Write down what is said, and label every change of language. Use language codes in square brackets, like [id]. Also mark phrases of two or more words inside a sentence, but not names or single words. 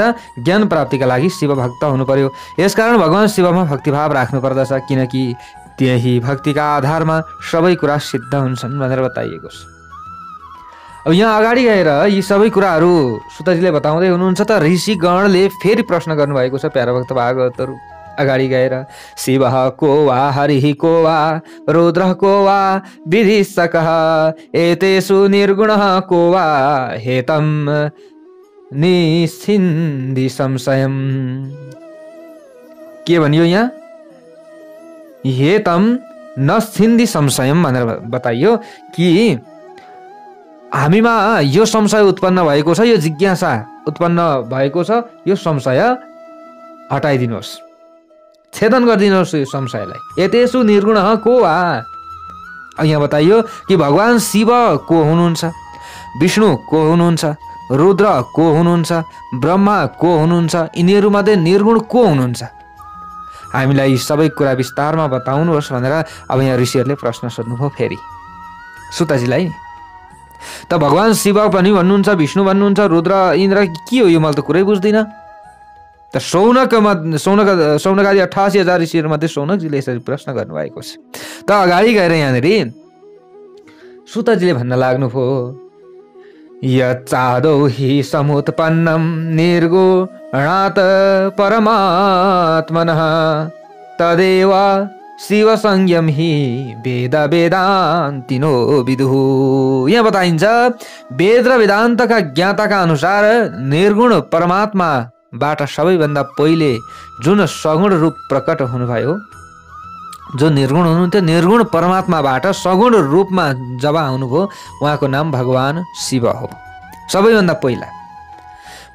[ne] ज्ञान प्राप्तिका लागि शिव भक्त हुनु पर्यो। यसकारण भगवान शिवमा भक्तिभाव राख्नु पर्दछ, किनकि त्यही भक्तिका आधारमा सबै कुरा सिद्ध हुन्छन् भनेर बताइएको छ। अब यहाँ अगाडि गएर यी सबै कुराहरू सुतजीले बताउँदै हुनुहुन्छ त ऋषिगणले फेरि प्रश्न गर्नुभएको छ। प्यारा भक्त भागवतहरू अगाडि गएर [sa] शिवः को वा हरिः को वा रुद्रः को वा विधिशकः एतेषु निर्गुणः को वा हेतं निश्चिन्धि संशयम्। [ne] के भनियो यहाँ? [sa] हेतं नश्चिन्धि संशयम् [ne] भनेर बताइयो कि हामीमा यो संशय उत्पन्न भएको छ, यो जिज्ञासा उत्पन्न भएको छ, यो संशय हटाइदिनुहोस्, छेदन गरिदिनुहोस् यो संशयलाई। [sa] एतेषु निर्गुणः को वा, [ne] यहाँ बताइयो कि भगवान शिव को हुनुहुन्छ, विष्णु को हुनुहुन्छ, रुद्र को हुनुहुन्छ, ब्रह्मा को हुनुहुन्छ, यिनीहरूमध्ये निर्गुण को हुनुहुन्छ? हामीलाई सबै कुरा विस्तारमा बताउनुहोस् भनेर अब यहाँ ऋषिहरूले प्रश्न सोध्नुभयो फेरि सुतजीलाई। त भगवान शिव पनि भन्नुहुन्छ, विष्णु भन्नुहुन्छ, रुद्र इन्द्र के हो यो? मैले त कुरै बुझ्दिनँ। त सौनकादि 88,000 ऋषिहरूमध्ये सौनकजीले यसरी प्रश्न गर्नुभएको छ। त अगाडि गएर यहाँनिर सुतजीले भन्न लाग्नुभयो, [sa] यच्चादौ हि समुत्पन्नं निर्गुणात् परमात्मनः तदेव शिव संयम हि वेद वेदान्तिनो विदुः। [ne] यहाँ बताइन्छ वेद र वेदान्तका ज्ञाताका अनुसार निर्गुण परमात्माबाट सबैभन्दा पहिले जुन सगुण रूप प्रकट हुनुभयो, जो निर्गुण हुनुहुन्थ्यो, निर्गुण परमात्माबाट सगुण रूपमा जब आउनुभयो उहाँको नाम भगवान शिव हो सबैभन्दा पहिला।